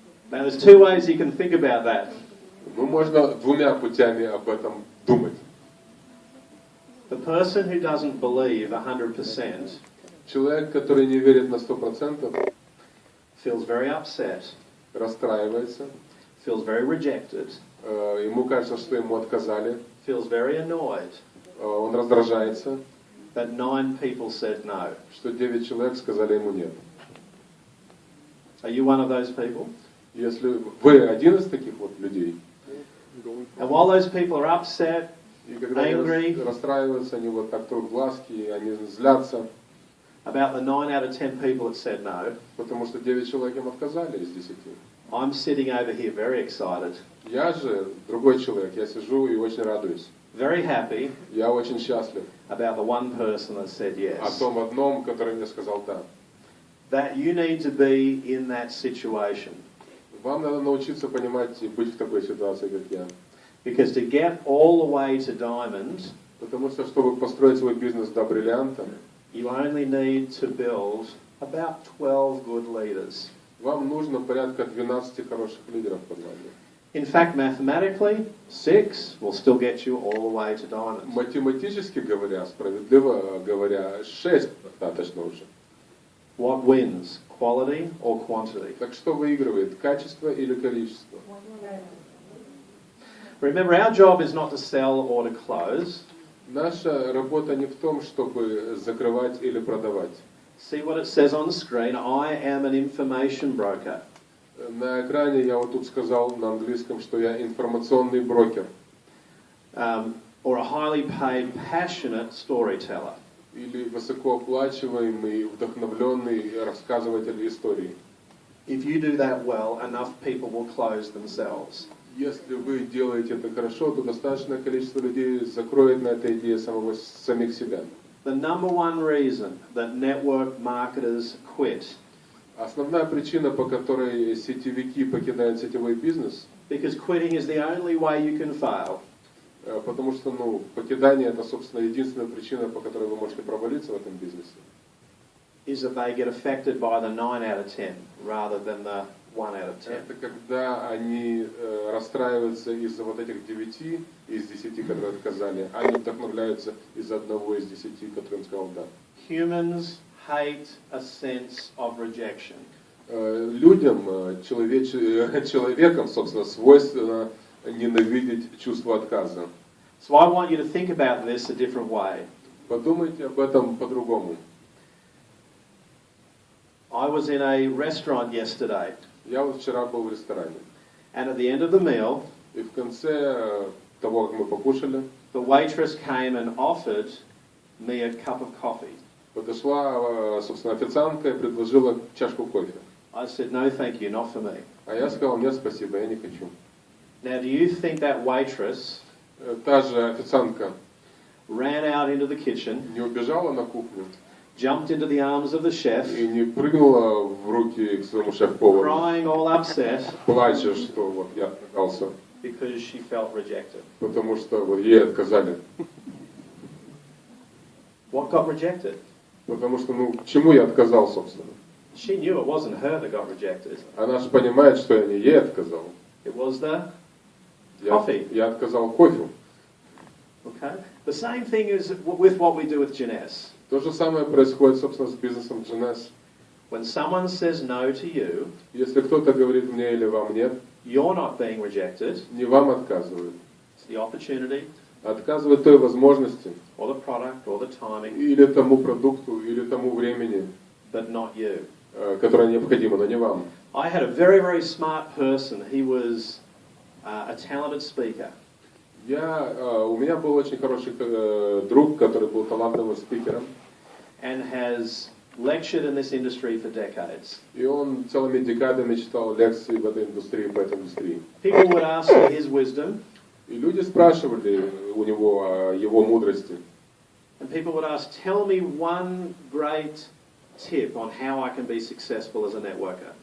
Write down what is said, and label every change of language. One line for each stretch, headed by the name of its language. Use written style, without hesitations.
English: Now there's two ways you can think about that.
Russian: Ну, можно двумя путями об этом думать.
English: The person who doesn't believe 100%
Russian: Человек, который не верит на 100%,
English: feels very upset,
Russian: расстраивается,
English: feels very rejected,
Russian: ему кажется, что ему отказали,
English: feels very annoyed
Russian: он раздражается,
English: that 9 people said no.
Russian: что 9 человек сказали ему нет.
English: Are you one of those people?
Russian: Если вы один из таких вот людей,
English: And while those people are upset,
Russian: и когда
English: angry,
Russian: они расстраиваются, они вот так трут глазки, они злятся,
English: about the 9 out of 10 people that said no,
Russian: потому что 9 человек им отказали из 10.
English: I'm sitting over here very excited,
Russian: Я же другой человек, я сижу и очень радуюсь.
English: very happy
Russian: Я очень счастлив
English: about the one person that said
Russian: о
English: yes.
Russian: том одном, который мне сказал да.
English: That you need to be in that situation.
Russian: Вам надо научиться понимать и быть в такой ситуации, как я.
English: Because to get all the way to Diamond,
Russian: Потому что, чтобы построить свой бизнес до бриллианта,
English: you only need to build about 12 good leaders.
Russian: вам нужно порядка 12 хороших лидеров под вами.
English: In fact, mathematically, 6 will still get you all the way to Diamond.
Russian: Математически говоря, справедливо говоря, 6 достаточно уже.
English: What wins, quality or quantity?
Russian: Так что выигрывает, качество или количество?
English: Remember, our job is not to sell or to close.
Russian: Наша работа не в том, чтобы закрывать или продавать.
English: See what it says on the screen. I am an information broker.
Russian: На экране я вот тут сказал на английском, что я информационный брокер.
English: Or a highly paid, passionate storyteller.
Russian: Или высокооплачиваемый, вдохновленный рассказыватель истории.
English: If you do that well, enough people will close themselves.
Russian: Если вы делаете это хорошо, то достаточное количество людей закроет на этой идее самих себя.
English: The number one reason that network marketers quit,
Russian: Основная причина, по которой сетевики покидают сетевой бизнес,
English: because quitting is the only way you can fail.
Russian: потому что, покидание это, собственно, единственная причина, по которой вы можете провалиться в этом бизнесе.
English: is that they get affected by the 9 out of 10 rather than the 1 out of 10.
Russian: Это когда они расстраиваются из-за вот этих 9 из 10, которые отказали, а не вдохновляются из-за одного из 10, которым сказал да.
English: Humans hate a sense of rejection.
Russian: Людям, человеком, собственно, свойственно ненавидеть чувство отказа.
English: So I want you to think about this a different way.
Russian: Подумайте об этом по-другому.
English: I was in a restaurant yesterday,
Russian: Я вот вчера был в ресторане,
English: and at the end of the meal,
Russian: и в конце того, как мы покушали,
English: the waitress came and offered me a cup of coffee.
Russian: подошла, собственно, официантка и предложила чашку кофе.
English: I said, no, thank you, not for me.
Russian: А я сказал, нет, спасибо, я не хочу.
English: Now, do you think that waitress
Russian: Та же официантка
English: ran out into the kitchen,
Russian: не убежала на кухню
English: jumped into the arms of the chef,
Russian: и не прыгнула в руки к своему шеф-повару,
English: crying all upset
Russian: плача, что вот я отказался,
English: because she felt rejected?
Russian: потому что вот ей отказали.
English: What got rejected?
Russian: Потому что, ну, чему я отказал, собственно?
English: She knew it wasn't her that got rejected.
Russian: Она же понимает, что я не ей отказал.
English: It was the coffee.
Russian: Я отказал кофе.
English: Okay. The same thing is with what we do with Jeunesse.
Russian: То же самое происходит, собственно, с бизнесом Jeunesse.
English: When someone says no to you,
Russian: Если кто-то говорит мне или вам нет,
English: you're not being rejected.
Russian: не вам отказывают.
English: It's the opportunity,
Russian: Отказывают той возможности,
English: or the product, or the timing,
Russian: или тому продукту, или тому времени,
English: but not you.
Russian: которое необходимо, но не вам.
English: I had a very, very smart person. He was a talented speaker.
Russian: У меня был очень хороший друг, который был талантливым спикером.
English: And has lectured in this industry for decades.
Russian: И он целыми декадами читал лекции в этой индустрии, по этой индустрии.
English: People would ask for his wisdom.
Russian: И люди спрашивали у него о его мудрости.
English: And people would ask, tell me one great tip on how I can be successful as a networker.